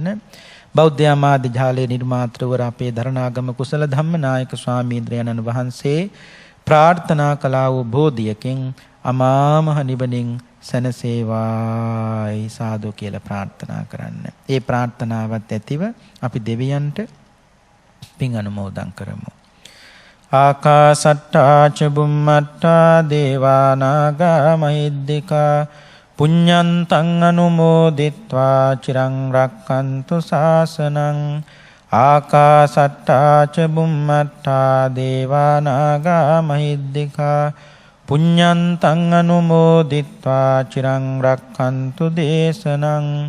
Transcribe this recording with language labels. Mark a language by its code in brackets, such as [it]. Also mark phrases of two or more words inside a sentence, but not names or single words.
[si] බෞද්ධ ආමාත්‍ය ජාලයේ නිර්මාතෘවර අපේ දරණාගම කුසල ධම්මනායක ස්වාමීන් වහන්සේ ප්‍රාර්ථනා කළා වූ බෝධියකින් අමා මහ නිවනින් සැනසේවායි සාදු කියලා ප්‍රාර්ථනා කරන්න. ඒ ප්‍රාර්ථනාවත් ඇතිව අපි දෙවියන්ට පින් අනුමෝදන් කරමු. [pi] ආකාසට්ටා ච බුම්මට්ටා දේවා නාග මහිද්దికා පුඤ්ඤන්තං අනුමෝදිත්වා චිරං රක්ඛන්තු ශාසනං. ආකාසට්ටා ච බුම්මට්ටා දේවා නාග මහිද්దికා පුඤ්ඤන්තං අනුමෝදිත්වා චිරං රක්ඛන්තු දේශනං.